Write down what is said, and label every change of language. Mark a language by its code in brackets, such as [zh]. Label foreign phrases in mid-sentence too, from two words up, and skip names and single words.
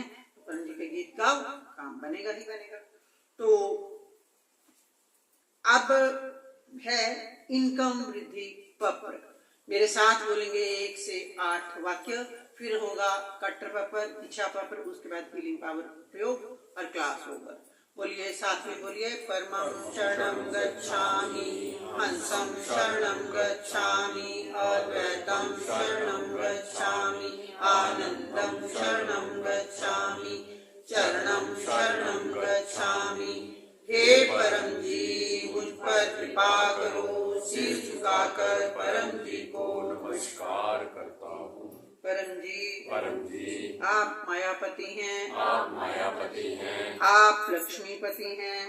[hi] तो परम जी के गीत गाओ, काम बनेगा ही बनेगा। तो अब है इनकम वृद्धि पत्र। मेरे साथ बोलेंगे 1 से 8 वाक्य, फिर होगा कट्टर पपर, इच्छा पपर, उसके बाद हीलिंग पावर प्रयोग और क्लास होगा। बोलिए, साथ में बोलिए। [sa] परमं शरणं गच्छामि, हंसं शरणं गच्छामि, अद्वैतं शरणं गच्छामि, आनंदं शरणं गच्छामि, चरणं शरणं गच्छामि। [hi] हे परम जी मुझ पर कृपा करो, सिर झुकाकर परम जी को नमस्कार करता हूँ। परम जी आप मायापति हैं, आप मायापति हैं, आप लक्ष्मीपति हैं,